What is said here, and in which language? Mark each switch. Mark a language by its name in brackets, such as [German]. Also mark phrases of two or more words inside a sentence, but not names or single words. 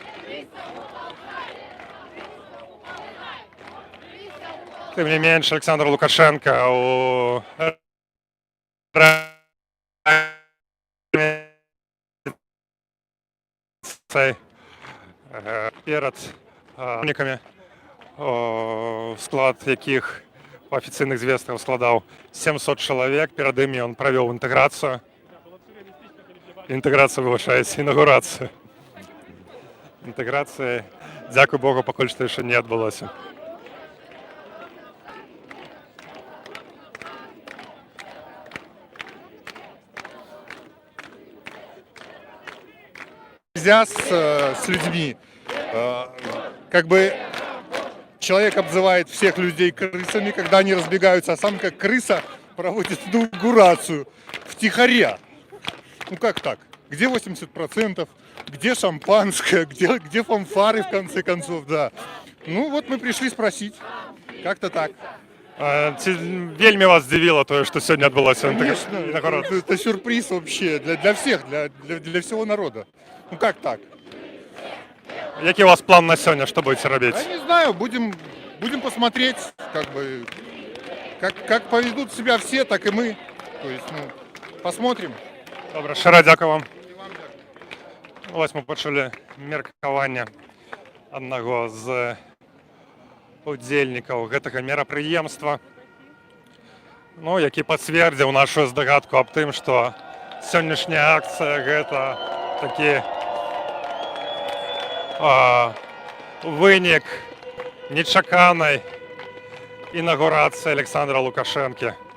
[Belarusian] Тым не менш, Александр Лукашенко у перад унікамі, склад якіх па афіцыйных звестках складаў 700 чалавек. Перад імі ён правёў інтэграцыю, інаўгурацыю. Інтэграцыя, дзякуй Богу, пакуль што яшчэ не адбылося. [Russian] Нельзя с людьми. Как бы человек обзывает всех людей крысами, когда они разбегаются, а сам как крыса проводит инаугурацию втихаря. Ну как так? Где 80%? Где шампанское? Где фанфары, в конце концов, да? Ну вот мы пришли спросить. Как-то так. [Belarusian] Вельмі вас здзівіла тое, што сёння адбылося? [Russian] Конечно, это сюрприз вообще для всех, для всего народа. Ну как так? [Belarusian] Які у вас план на сёння, што будете рабіць? [Russian] Я не знаю, будем посмотреть, как поведут себя все, так и мы. То есть, посмотрим. [Belarusian] Добра, шчыра дзякуй вам. Вось мы пачулі меркаванне аднаго з удзельнікаў гэтага мерапрыемства, які пацвердзіў нашу здагадку аб тым, што сённяшняя акцыя гэта такі вынік нечаканай інаўгурацыі Александра Лукашэнкі.